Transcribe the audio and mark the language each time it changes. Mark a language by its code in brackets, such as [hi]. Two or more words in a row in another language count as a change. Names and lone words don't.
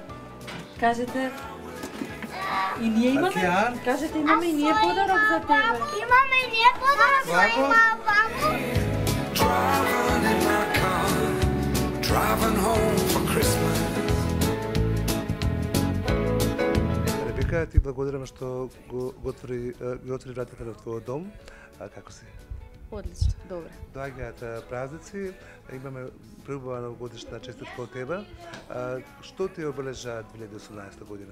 [mk] Кажете, и ние имаме, Маркијан? кажете, имаме и ние подарок за тебе. Имаме и ние подарок за Браво. мама. [en] Driving in my car, driving home for Christmas. [mk] Ребека, ти благодарам што го отвори вратата на твојот дом. Како си? Одлично, добре. Доаѓаат празници, имаме преубава новогодишна честитка од тебе. Што ти обележа 2018 година?